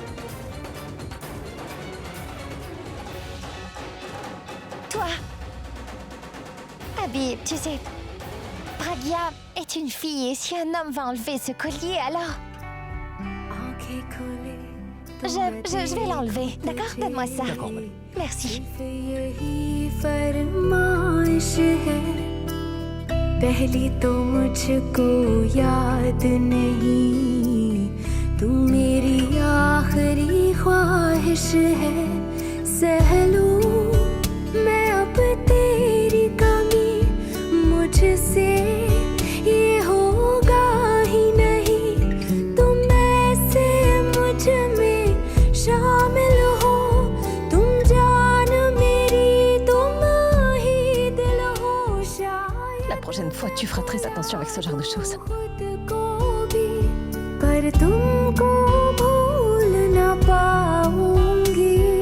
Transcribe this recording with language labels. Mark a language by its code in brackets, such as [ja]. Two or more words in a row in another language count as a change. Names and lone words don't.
[fr] Toi, Abby, tu sais, Pragya est une fille et si un homme va enlever ce collier, alors... Je vais l'enlever, d'accord? Donne-moi ça. D'accord, madame. Merci. [hi] पहली तो मुझको याद नहीं तू मेरी आखिरी ख्वाहिश है सह लूं मैं अब तेरी कमी मुझसे ये होगा ही नहीं तुम ऐसे मुझ में शामिल हो तुम जान मेरी तुम ही दिल हो शायद [fr] La prochaine fois, tu feras très attention avec ce genre de choses. [hi] पर तुमको भूल ना पाऊंगी